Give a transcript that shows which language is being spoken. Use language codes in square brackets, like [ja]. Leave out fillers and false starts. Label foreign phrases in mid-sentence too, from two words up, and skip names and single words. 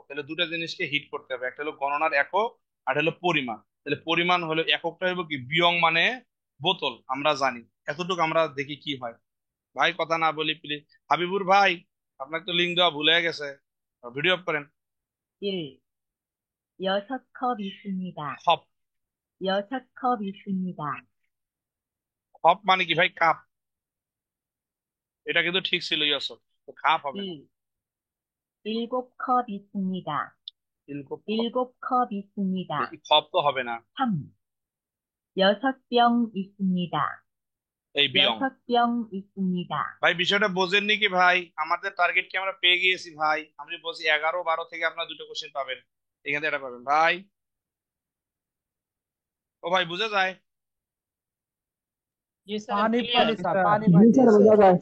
[bn] তাহলে দুটো জিনিসকে হিট করতে হবে, একটা হলো গণনার একক, আর একটা হলো পরিমাণ। তাহলে পরিমাণ হলো, এককটা হইব কি? বিয়ং মানে বোতল, আমরা জানি। এতটুকু আমরা দেখি কি হয়। ভাই কথা না বলি প্লিজ। হাবিবুর ভাই, আপনাকে তো লিঙ্ক দেওয়া ভুলে গেছে, ভিডিও অফ করেন। 1. [ko] 6컵 있습니다. [bn] খপ, [ko] 6컵 있습니다. [bn] খপ মানে কি ভাই? কাপ। এটা কিন্তু ঠিক ছিল ইয়সব, তো খাপ হবে না। 2. [ko] 일곱 컵 있습니다. 일곱 일곱 컵 있습니다. [bn] খপ তো হবে না 3. [ko] 여섯 병 있습니다. [bn] এই বিয়ং [ko] 여섯 병 있습니다. [bn] ভাই বিষয়টা বোঝেননি কি ভাই আমাদের টার্গেট কি আমরা পেয়ে গিয়েছি ভাই আমি বলছি 11 12 থেকে আপনারা দুটো কোশ্চেন পাবেন এখান থেকে এটা পাবেন ভাই ও ভাই বুঝা যায় পানি পানি স্যার পানি জি পানি স্যার বোঝা যায়